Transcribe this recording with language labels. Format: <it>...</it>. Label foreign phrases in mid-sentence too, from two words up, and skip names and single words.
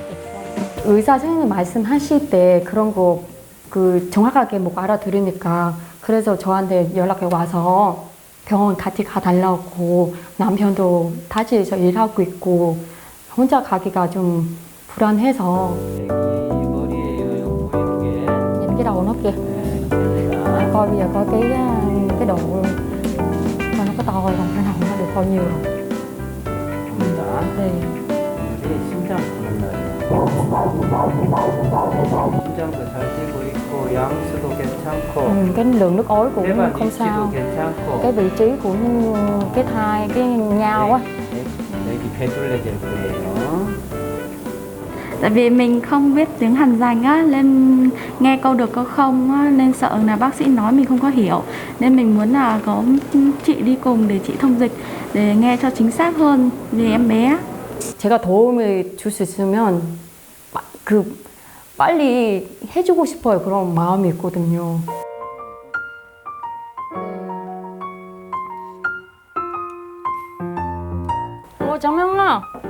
<ko>의사 선생님 말씀하실 때 그런 거 그 정확하게 못 알아들으니까 그래서 저한테 연락이 와서 병원 같이 가달라고. 남편도 타지에서 일하고 있고 혼자 가기가 좀 불안해서.</ko> <vi>Nhìn cái đầu nó kìa. Coi bây giờ coi cái đầu mà nó có to rồi còn cái đầu nó được bao nhiêu rồi.</vi> <ko>심장도 잘 뛰고 있고 양수도 괜찮고</ko> <vi>cái lượng nước ối cũng</vi> <ko>대박</ko> <vi>không</vi> <ko>위치도</ko> <vi>sao.</vi> <ko>괜찮고</ko> <vi>cái vị trí của cái thai cái nhau á.</vi> <ko>여기 배둘레 될 거예요.</ko> <vi>Tại vì mình không biết tiếng Hàn dành á, nên nghe câu được câu không á, nên sợ là bác sĩ nói mình không có hiểu. Nên mình muốn là có chị đi cùng để chị thông dịch để nghe cho chính xác hơn về em bé.</vi> <ko>제가 도움을 줄 수 있으면 그 빨리 해주고 싶어요. 그런 마음이 있거든요. 장명아.</ko>